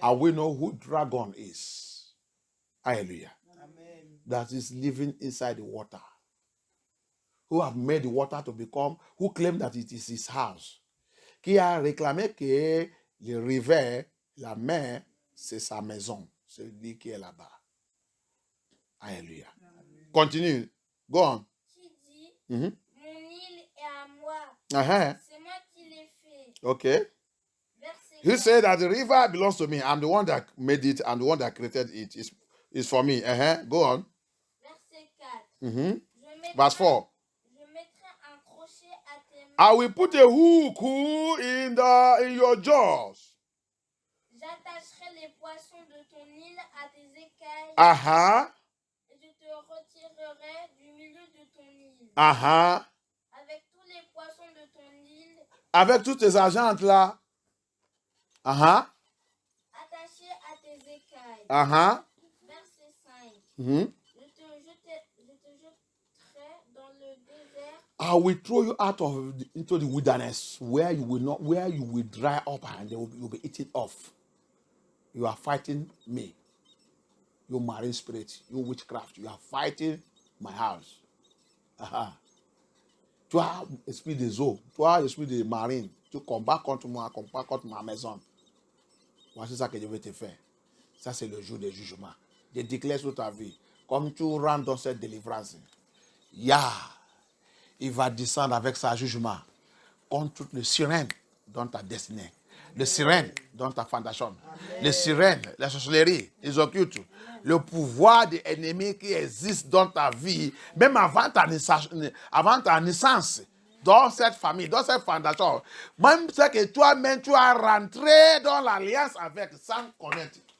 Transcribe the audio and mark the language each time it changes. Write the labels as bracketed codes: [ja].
[en] And we know who dragon is. Hallelujah. Amen. That is living inside the water. Who have made the water to become, who claim that it is his house. [fr] Qui a réclamé que le rivière, la mer, c'est sa maison. C'est lui qui est là-bas. Alléluia. Continue. [en] Go on. [fr] Qui dit, mon île est à moi. Uh-huh. C'est moi qui l'ai fait. Okay. [en] He said that the river belongs to me. I'm the one that made it and the one that created it. It's for me. Go on. [fr] Verset 4. [en] Verse 4. [fr] Je mettrai un crochet à tes mains. [en] I will put a hook in your jaws. [fr] J'attacherai les poissons de ton île à tes écailles. Et je te retirerai du milieu de ton île. Avec tous les poissons de ton île. Avec toutes tes agentes là. Attachés à tes écailles. Verset 5. Je te jeterai dans le désert. [en] I will throw you out into the wilderness where you will dry up and you'll be eaten off. You are fighting me. You marine spirit, you witchcraft, you are fighting my house. [fr] Toi, esprit des eaux, toi, esprit des marines, tu combats contre moi, combats contre ma maison. Voici ça que je vais te faire. Ça, c'est le jour du jugement. Je déclare sur ta vie, comme tu rentres dans cette délivrance, il va descendre avec sa jugement contre toutes les sirènes dans ta destinée, les sirènes dans ta fondation, les sirènes, la sorcellerie, les occultes, le pouvoir des ennemis qui existent dans ta vie, même avant ta naissance, dans cette famille, dans cette fondation, même ce que toi-même tu as rentré dans l'alliance avec sans connaître.